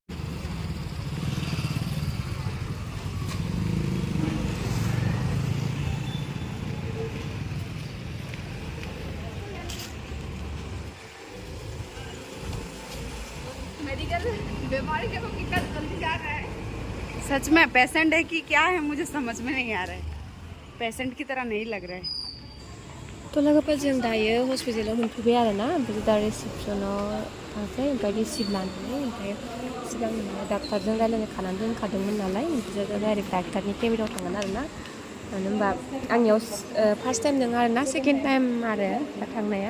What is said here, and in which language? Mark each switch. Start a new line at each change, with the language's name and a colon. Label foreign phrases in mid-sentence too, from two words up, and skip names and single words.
Hindi: मेडिकल बीमारी देखो कितना जल्दी जा रहा है। सच में पेशेंट है कि क्या है मुझे समझ में नहीं आ रहा है। पेशेंट की तरह नहीं लग रहा है।
Bodo: तो लोगों जों दायो हस्पिटालाव मोनफैबाय आरोना ओमफ्राय दा रिसेपसनाव थांसै ओमफ्राय रिसिभ लानानै ओमफ्राय सिगां डाक्टारजों रायलायनो खानानै दोनखादोंमोन नालाय ओमफ्राय दा
English: direct doctor cabin
Bodo: थांगोन आरोना। मानो होनबा आंनियाव
English: first time
Bodo: नङा आरोना
English: second time
Bodo: आरो दा थांनाया।